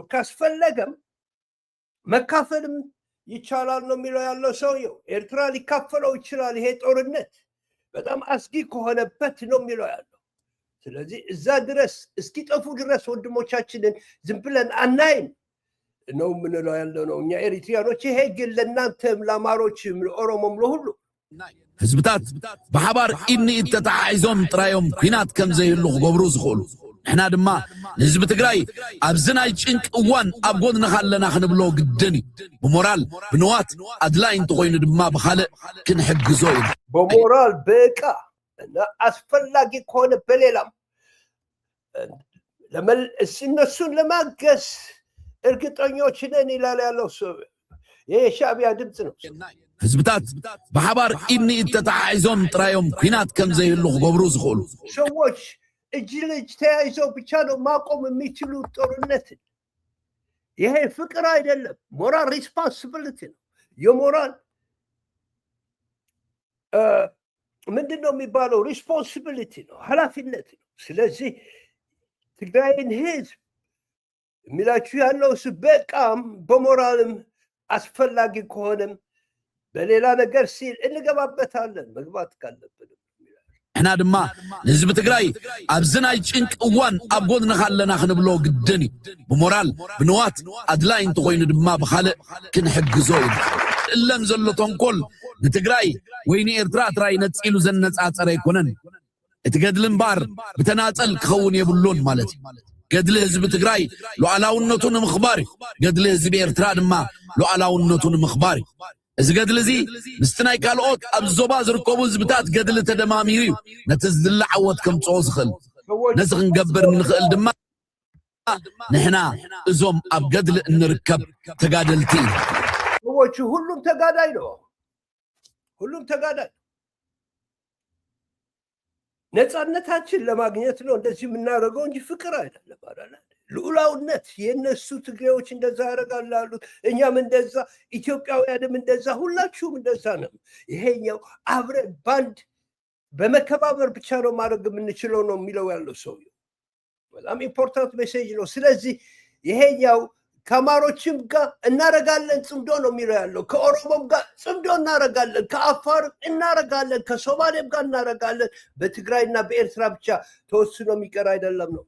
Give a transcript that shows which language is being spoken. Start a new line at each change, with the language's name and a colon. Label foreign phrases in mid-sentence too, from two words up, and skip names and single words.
Amharic: ካስፈለገም መካፈልም ይቻላል ነው የሚለው ያለው ሰውየው። ኤርትራ ሊካፈለው ይችላል። ይሄ ጦርነት በጣም አስጊ ከሆነበት ነው የሚለው ያለው። ስለዚህ እዛ ድረስ እስኪጠፉ ድረስ ወንድሞቻችንን ዝም ብለን አናይም ነው የምንለው ያለው ነው እኛ ኤሪትሪያኖች። ይሄ ግን ለእናንተም ለአማሮችም ለኦሮሞም ለሁሉ
Tigrinya: ህዝብታት በሓባር ኢድኒ ተተሓሒዞም ጥራዮም ኩናት ከም ዘይህሉ ክገብሩ ዝኽእሉ ንሕና ድማ ንህዝቢ ትግራይ ኣብዚ ናይ ጭንቂ እዋን ኣብ ጎድና ካለና ክንብሎ ግድን እዩ ብሞራል ብንዋት ኣድላይ እንተኮይኑ ድማ ብካልእ ክንሕግዞ ኢና
Amharic: በሞራል በቃ አስፈላጊ ከሆነ በሌላም እነሱን ለማገዝ እርግጠኞች ነን ይላል ያለው ሰው የሻዕቢያ ድምፅ ነው
Tigrinya: ህዝብታት በሓባር ኢድኒ ተተሓሒዞም ጥራዮም ኩናት ከም ዘይህሉ ክገብሩ ዝኽእሉ
Amharic: ሰዎች እጅ ለእጅ ተያይዘው ብቻ ነው ማቆም የሚችሉ ጦርነት ይሄ ፍቅር አይደለም
English: moral responsibility
Amharic: ነው የሞራል ምንድነው የሚባለው ሪስፖንሲቢሊቲ ነው ኃላፊነት ነው ስለዚህ ትግራይን ህዝብ የሚላችሁ ያለው በቃም በሞራልም አስፈላጊ ከሆነም በሌላ ነገር ሲል እንገባበታለን መግባት ካለብን
Tigrinya: እሕና ድማ ንህዝቢ ትግራይ ኣብዚ ናይ ጭንቂ እዋን ኣብ ጎድና ካለና ክንብሎ ግድን እዩ ብሞራል ብንዋት ኣድላይ እንተኮይኑ ድማ ብካልእ ክንሕግዞ ኢና እለም ዘሎ ተንኮል ንትግራይ ወይ ንኤርትራ ጥራይ ነፂሉ ዘነፃፀረ ኣይኮነን እቲ ገድሊ እምበር ብተናፀል ክኸውን የብሉን ማለት እዩ ገድሊ ህዝቢ ትግራይ ሉዓላውነቱ ንምኽባር እዩ ገድሊ ህዝቢ ኤርትራ ድማ ሉዓላውነቱ ንምኽባር እዩ እዚ ገድሊ እዚ ምስቲ ናይ ካልኦት ኣብ ዞባ ዝርከቡ ህዝብታት ገድሊ ተደማሚሩ እዩ ነቲ ዝድላዕ ዓወት ከምፅኦ ዝኽእል ነዚ ክንገብር ንኽእል ድማ ንሕና እዞም ኣብ ገድሊ እንርከብ ተጋደልቲ ኢና
Amharic: ሰዎቹ ሁሉም ተጋዳይ ነው ሁሉም ተጋዳይ ነፃነታችን ለማግኘት ነው እንደዚህ የምናደርገው እንጂ ፍቅር አይደለም አይደል ልዑላውነት የነሱ ትግሬዎች እንደዛ ያደርጋሉ እኛም እንደዛ ኢትዮጵያውያንም እንደዛ ሁላችሁም እንደዛ ነው ይሄኛው አብረን ባንድ በመከባበር ብቻ ነው ማድረግ የምንችለው ነው የሚለው ያለው ሰው በጣም
English: important message
Amharic: ነው ስለዚህ ይሄኛው ከአማሮችም ጋር እናረጋለን ጽምዶ ነው የሚለው ያለው ከኦሮሞም ጋር ጽምዶ እናረጋለን ከአፋር እናረጋለን ከሶማሌም ጋር እናረጋለን በትግራይና በኤርትራ ብቻ ተወስኖ የሚቀር አይደለም ነው